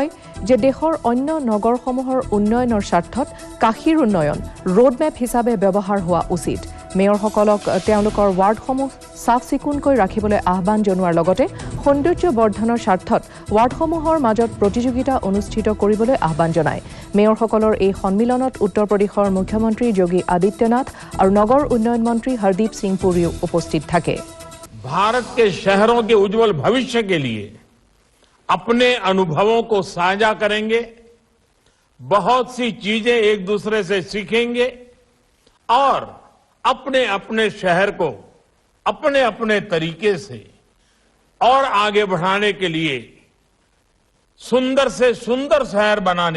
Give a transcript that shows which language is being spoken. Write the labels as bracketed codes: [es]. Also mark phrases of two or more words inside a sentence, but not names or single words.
[as] যে দেশৰ অন্য নগৰসমূহৰ উন্নয়নৰ স্বাৰ্থত কাশীৰ উন্নয়ন ৰোডমেপ হিচাপে ব্যৱহাৰ হোৱা উচিত মেয়ৰসকলক তেওঁলোকৰ ৱাৰ্ডসমূহ সাফ চিকুণকৈ ৰাখিবলৈ আহ্বান জনোৱাৰ লগতে সৌন্দৰ্য বৰ্ধনৰ স্বাৰ্থত ৱাৰ্ডসমূহৰ মাজত প্ৰতিযোগিতা অনুষ্ঠিত কৰিবলৈ আহ্বান জনায় মেয়ৰসকলৰ এই সন্মিলনত উত্তৰ প্ৰদেশৰ মুখ্যমন্ত্ৰী যোগী আদিত্যনাথ আৰু নগৰ উন্নয়ন মন্ত্ৰী হৰদীপ সিং পুৰীও উপস্থিত থাকে [hi] भारत के शहरों के उज्जवल भविष्य के लिए अपने अनुभवों को साझा करेंगे बहुत सी चीजें एक दूसरे से सीखेंगे और अपने अपने शहर को अपने अपने तरीके से और आगे बढ़ाने के लिए सुंदर से सुंदर शहर बनाने